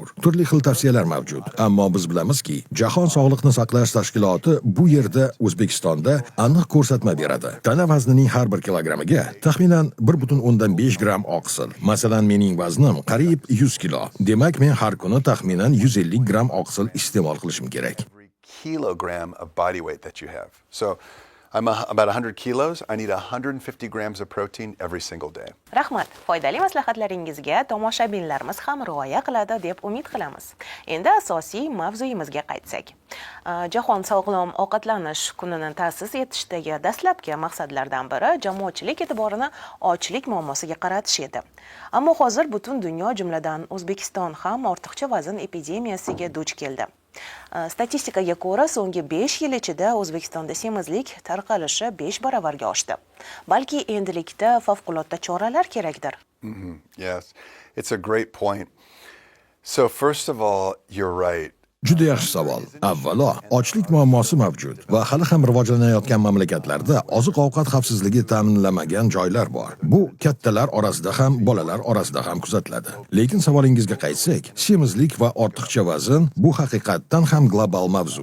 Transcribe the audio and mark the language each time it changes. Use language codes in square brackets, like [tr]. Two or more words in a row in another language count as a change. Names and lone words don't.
[uz] Turli xil tavsiyalar mavjud, ammo biz bilamizki, Jahon sog'liqni saqlash tashkiloti bu yerda O'zbekistonda aniq ko'rsatma beradi. Tana vaznining har 1 kilogrammiga taxminan 1,5 gram oqsil. Masalan, mening vaznim qariyb 100 kilo. Demak, men har kuni taxminan 150 gram oqsil iste'mol qilishim kerak. [en] Kilogram of body weight that you have. So, I'm about 100 kilos. I need 150 grams of protein every single day. [uz] Rahmat, foydali maslahatlaringizga tomoshabinlarimiz ham rioya qiladi deb umid qilamiz. Endi asosiy mavzuyimizga qaytsak. Jahon sog'lom ovqatlanish kunini ta'sis etishdagi dastlabki maqsadlardan biri jamoatchilik e'tiborini ochlik muammosiga qaratish edi. Ammo hozir butun dunyo, jumladan O'zbekiston ham ortiqcha vazn epidemiyasiga duch keldi. Statistikaga ko'ra, so'nggi 5 yil ichida O'zbekistonda semizlik tarqalishi 5 baravarga oshdi. Balki endilikda favqulodda choralar kerakdir. [en] Yes, it's a great point. So first of all, you're right. [uz] Juda yaxshi savol. Avvalo, ochlik muammosi mavjud va hali ham rivojlanayotgan mamlakatlarda oziq-ovqat xavfsizligi ta'minlanmagan joylar bor. Bu kattalar orasida ham, bolalar orasida ham kuzatiladi. Lekin savolingizga qaytsak, semizlik va ortiqcha vazn bu haqiqatdan ham global mavzu.